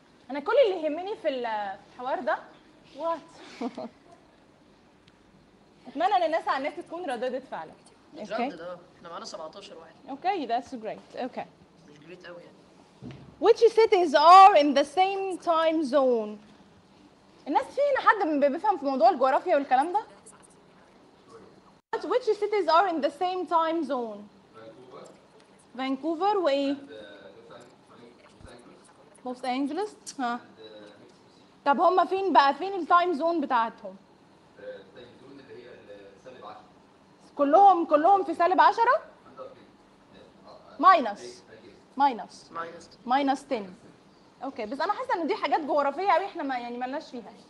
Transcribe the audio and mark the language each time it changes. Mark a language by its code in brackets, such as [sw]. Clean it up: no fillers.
[ar] أنا كل اللي يهمني في الحوار ده وات أتمنى أن الناس على النت تكون رددت فعلا جدد okay. احنا معنا 17 واحد [en] okay that's great okay [ar] مش great قوي يعني [en] which cities are in the same time zone [ar] الناس فينا حد بيفهم في موضوع الجغرافيا والكلام ده [en] but which cities are in the same time zone Vancouver [ar] way Los Angeles ها طب هما فين بقى فين التايم زون بتاعتهم التايم زون اللي هي سالب 10 كلهم في سالب 10 ماينس 10 اوكي بس انا حاسه ان دي حاجات جغرافيه قوي احنا ما يعني مالناش فيها